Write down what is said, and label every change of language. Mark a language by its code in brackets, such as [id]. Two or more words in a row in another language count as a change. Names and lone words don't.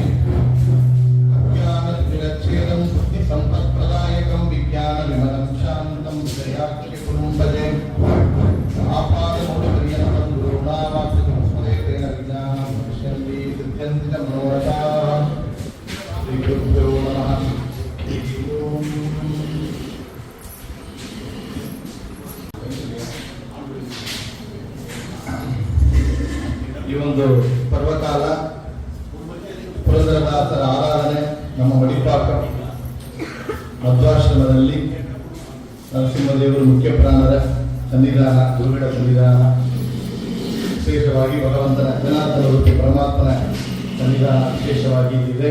[sa] अज्ञानविरच्छेदं बुद्धिसम्पत्प्रदायकं विज्ञानविमलं शान्तं विजयाख्यगुरुं भजे। आपादमूलपर्यन्तं गुरूणामाश्रितं स्मरेतेन विद्यां पश्यन्ति सिद्ध्यन्ति च मनोरथाः। श्रीगुरुभ्यो नमः। [kn] ಈ ಒಂದು ಪರ್ವಕಾಲ ಪುರಂದರದಾಸರ ಆರಾಧನೆ ನಮ್ಮ ಮಡಿಪಾಕ ಮಧ್ವಾಶ್ರಮದಲ್ಲಿ ನರಸಿಂಹದೇವರು ಮುಖ್ಯ ಪ್ರಾಣರ ಸನ್ನಿಧಾನ, ಗುರುಗಳ ಸನ್ನಿಧಾನ, ವಿಶೇಷವಾಗಿ ಭಗವಂತನ ಜನಾರ್ದನ ರೂಪಿ ಪರಮಾತ್ಮನ ಸನ್ನಿಧಾನ ವಿಶೇಷವಾಗಿ ಇದೆ.